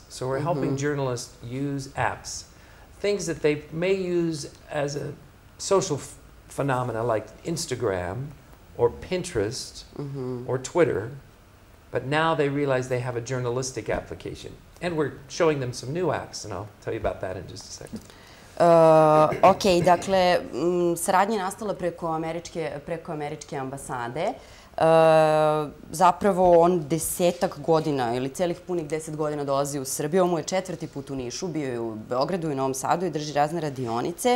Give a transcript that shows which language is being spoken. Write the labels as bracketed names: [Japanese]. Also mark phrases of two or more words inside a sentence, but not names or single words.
[English] So we're helping journalists use apps, things that they may use as a social phenomena like Instagram or Pinterest or Twitter, but now they realize they have a journalistic application. And we're showing them some new apps, and I'll tell you about that in just a second. [Serbian] Ok, dakle, saradnja je nastala preko američke ambasade. Zapravo, on 10 godina ili celih punih 10 godina dolazi u Srbiju. Ovo mu je 4. put u Nišu, bio je u Beogradu i Novom Sadu i drži razne radionice.